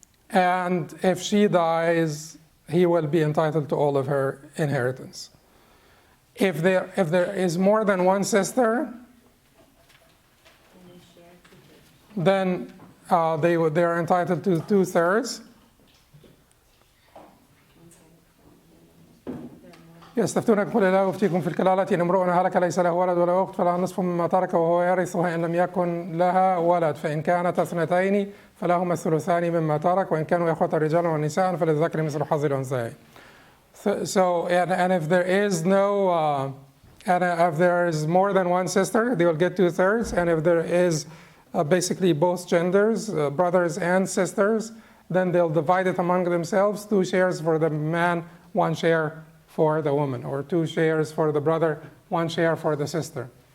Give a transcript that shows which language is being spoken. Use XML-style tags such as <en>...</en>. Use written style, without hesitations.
<en>And if she dies, he will be entitled to all of her inheritance. If there is more than one sister, then they are entitled to 2/3.</en> <ar>يستفتونك قل الله يفتيكم في الكلالة إن امرؤ هلك ليس له ولد ولا أخت فلها نصف مما ترك وهو يرثها إن لم يكن لها ولد فإن كانت اثنتين فلهما الثلثان مما ترك وإن كانوا إخوة رجالا ونساء فللذكر مثل حظ الأنثيين.</ar> <en>So and if there is no and if there is more than one sister, they will get 2/3. And if there is basically both genders, brothers and sisters, then they'll divide it among themselves, 2 shares for the man, 1 share for the woman, or 2 shares for the brother, 1 share for the sister.</en>